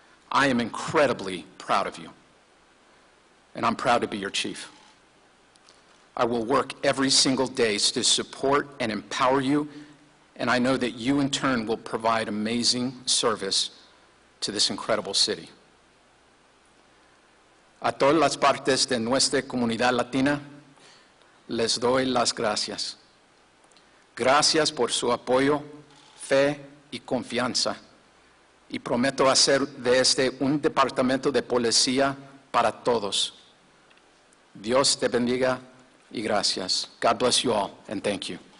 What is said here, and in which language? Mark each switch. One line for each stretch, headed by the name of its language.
English: I am incredibly proud of you, and I'm proud to be your chief. I will work every single day to support and empower you, and I know that you in turn will provide amazing service to this incredible city.
Spanish: A todas las partes de nuestra comunidad latina, les doy las gracias. Gracias por su apoyo, fe y confianza. Y prometo hacer de este un departamento de policía para todos. Dios te bendiga y gracias.
English: God bless you all, and thank you.